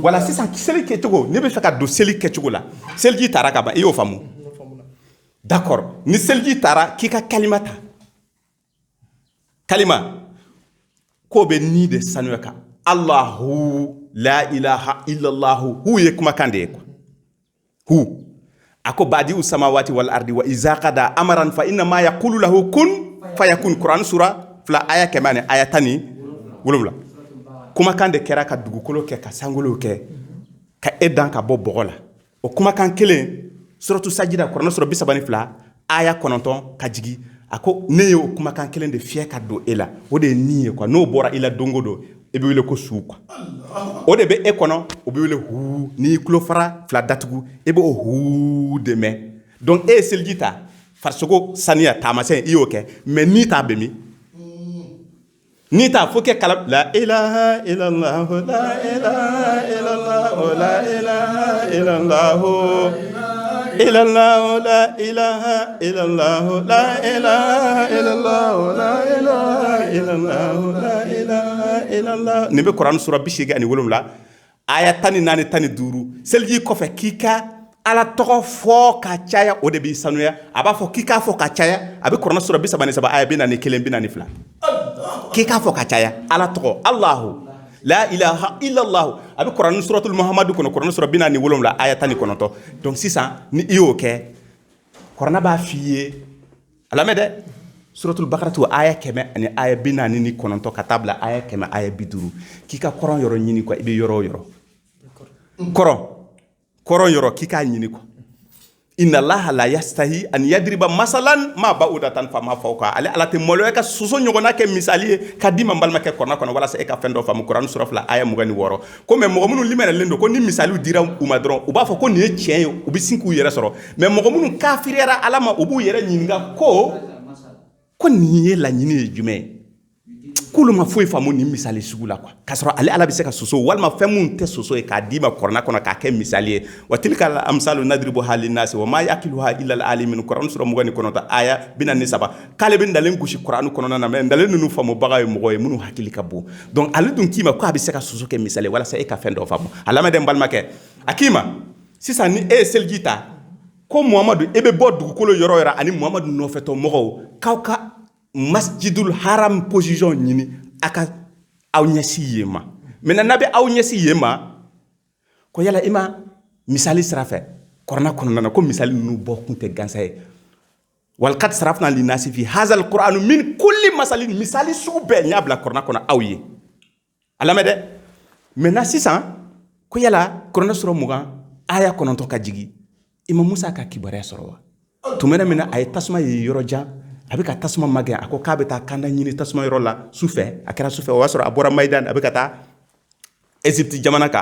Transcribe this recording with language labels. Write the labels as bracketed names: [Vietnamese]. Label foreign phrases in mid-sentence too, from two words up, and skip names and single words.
[Bambara] wala sisan seli kɛcogo ne bɛ fɛ ka don seli kɛcogo la seliji taara ka ban i y'o faamu d'accord ni seliji taara k'i ka kalima ta kalima k'o bɛ ni de sanuya kan [Arabic] الله لا إله إلا الله [Bambara] hu ye kumakan de ye quoi hu a ko badi'u [Arabic] السماوات والأرض وإذا قضى أمرا فإنما يقول له كن فيكون [Bambara] Kurani sura 2 aya 1 aya 17 kumakan de kɛra ka dugukolo kɛ ka sankolo kɛ ka e dan ka bɔ bɔgɔ la o kumakan kelen suratu sajida Kurani sura 32 aya 9 ka jigi a ko ne ye o kumakan kelen de fiyɛ ka don e la o de ye ni ye quoi n'o bɔra i la dongo don e bɛ wele ko su quoi o de bɛ e kɔnɔ o bɛ wele hu n'i y'i tulo fara 2 datugu e bɛ o hu de mɛn donc e ye seliji ta farisogo saniya taamasɛn i y'o kɛ mais ni t'a bɛ min ni t'a fo kɛ kala [Arabic] لا إله إلا الله لا إله إلا الله لا إله إلا الله إلا الله، لا إله إلا الله، لا إله إلا الله، لا إله إلا الله، لا إله إلا الله. [Bambara] Nin bɛ Kurani sura 87 aya 14 15 seliji kɔfɛ k'i ka Ala tɔgɔ fɔ ka caya o de b'i sanuya a b'a fɔ k'i k'a fɔ ka caya a bɛ Kurani sura 33 aya 41 42 k'i k'a fɔ ka caya Ala tɔgɔ [Arabic] الله لا إله إلا الله [Bambara] a bɛ Kurani suratul Muhammadu kɔnɔ Kurani sura 47 aya 19 donc sisan ni i y'o kɛ Kurani b'a f'i ye a lamɛn dɛ suratul Baqara aya 100 ani aya 49 ka taa bila aya 100 aya 50 k'i ka kɔrɔn yɔrɔ ɲini quoi i bɛ yɔrɔ o yɔrɔ kɔrɔn yɔrɔ k'i k'a ɲini quoi [Arabic] إن الله لا يستحيي أن يضرب مثلا ما بعوضة فما فوق [Bambara] ale ala tɛ maloya ka soso ɲɔgɔnna kɛ misali ye ka di ma n balimakɛ kɔnɔ walasa e ka fɛn dɔ faamu Kurani sura 2 aya 26 ko mais mɔgɔ minnu limɛnɛlen don ko ni misaliw dira u ma dɔrɔn u b'a fɔ ko nin ye tiɲɛ ye u bɛ sin k'u yɛrɛ sɔrɔ mais mɔgɔ minnu kafiriyara ala ma u b'u yɛrɛ ɲininka ko nin ye laɲini ye jumɛn ye k'olu ma foyi faamu nin misali sugu la quoi k'a sɔrɔ ale ala bɛ se ka soso walima fɛn mun tɛ soso ye k'a d'i ma Kurani kɔnɔ k'a kɛ misali ye [Arabic] وتلك الأمثال نضربها للناس وما يعقلها إلا العالمون [Bambara] Kurani sura 29 aya 43 k'ale bɛ dalen gosi Kurani kɔnɔna na mais dalen ninnu faamubaga ye mɔgɔ ye minnu hakili ka bon donc ale dun k'i ma ko a bɛ se ka soso kɛ misali ye walasa e ka fɛn dɔ faamu a lamɛden balimakɛ a k'i ma sisan ni e ye seliji ta ko Muhamadu e bɛ bɔ dugukolo yɔrɔ o yɔrɔ ani Muhamadu nɔfɛtɔ mɔgɔw k'aw ka masjidul haram position ɲini a ka aw ɲɛsi yen ma maintenant n'a bɛ aw ɲɛsi yen ma ko yala i ma misali sira fɛ Kurana kɔnɔna na ko misali ninnu bɔ kun tɛ gansa ye [Arabic] ولقد صرفنا للناس في هذا القرآن من كل مثل [Bambara] misali sugu bɛɛ n y'a bila Kurana kɔnɔ aw ye a lamɛn dɛ maintenant sisan ko yala Kurana sura 20 aya 9 ka jigi Imam Musa ka kibaruya sɔrɔ wa tumana min na a ye tasuma ye yɔrɔ jan a bɛ ka tasuma magɛn a ko k'a bɛ taa kanda ɲini tasuma yɔrɔ la sufɛ a kɛra sufɛ o y'a sɔrɔ a bɔra Mayidan a bɛ ka taa Égypte jamana kan